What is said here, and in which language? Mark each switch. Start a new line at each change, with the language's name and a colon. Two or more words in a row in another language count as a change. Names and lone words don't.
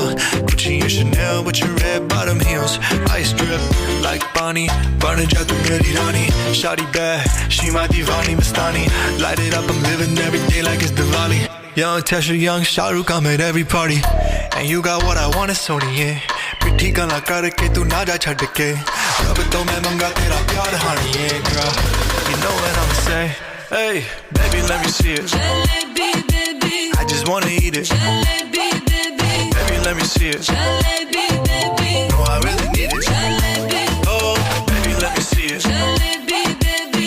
English: Gucci and Chanel with your red bottom heels. Ice drip like Bonnie, burn it out to
Punjabi: ਮੇਰੀ ਰਾਣੀ.
English: Shawty bad, she my
Punjabi: ਦੀਵਾਨੀ ਮਸਤਾਨੀ.
English: Light it up, I'm living every day like it's Diwali. Young Tesha, young Shah Rukh, I'm at every party. And you got what I want, it's Sony, yeah.
Punjabi: ਪਿੱਠੀ ਗੱਲਾਂ ਕਰਕੇ ਤੂੰ ਨਾ ਜਾ ਛੱਡ ਕੇ। ਰੱਬ ਤੋਂ ਮੈਂ ਮੰਗਾਂ ਤੇਰਾ ਪਿਆਰ
English: honey, yeah, girl. You know what I'ma say. Hey, baby, let me see it. Jalebi, baby. I just wanna eat it. Jalebi, baby. Baby, let me see it. Jalebi, baby. No, I really need it. Jalebi. Oh, baby, let me see it. Jalebi, baby.